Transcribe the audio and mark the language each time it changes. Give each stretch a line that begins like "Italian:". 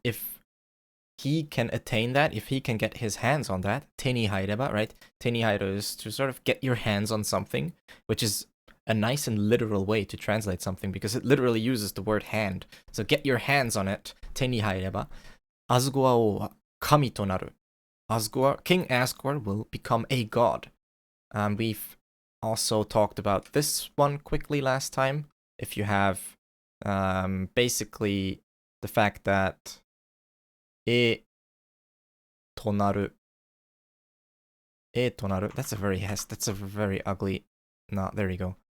English: If he can attain that, if he can get his hands on that,
Japanese: 手に入れば,
English: right? 手に入る is to sort of get your hands on something, which is a nice and literal way to translate something because it literally uses the word hand. So get your hands on it,
Japanese: 手に入れば. Asgore 王は神となる.
English: Asgore, King Asgore will become a god. We've also talked about this one quickly last time. If you have basically the fact that
Japanese: となる となる
English: that's a very ugly no, there you go.